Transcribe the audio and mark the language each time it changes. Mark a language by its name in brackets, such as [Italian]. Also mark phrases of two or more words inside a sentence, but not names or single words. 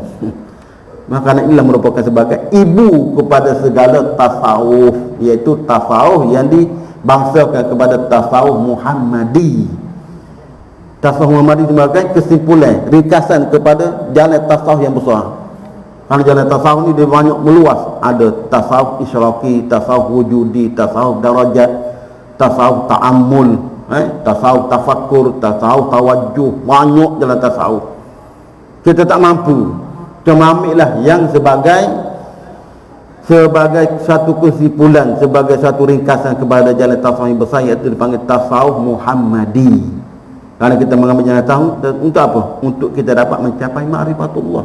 [Malay] Maka inilah merupakan sebagai ibu kepada segala tasawuf, iaitu tasawuf yang dibangsakan kepada tasawuf Muhammadi. Tasawuf Muhammadi sebagai kesimpulan, ringkasan kepada jalan tasawuf yang besar. Kalau jalan tasawuf ni dia banyak meluas. Ada tasawuf isyraqi, tasawuf wujudi, tasawuf darajat, tasawuf ta'ammul, tasawuf tafakkur, tasawuf tawajjuh. Banyak jalan tasawuf. Kita tak mampu. Cuma ambillah yang sebagai satu kesimpulan, sebagai satu ringkasan kepada jalan tasawuf yang besar, iaitu dipanggil tasawuf Muhammadi. Kerana kita mengambil jalan tasawuf untuk apa? Untuk kita dapat mencapai ma'rifatullah.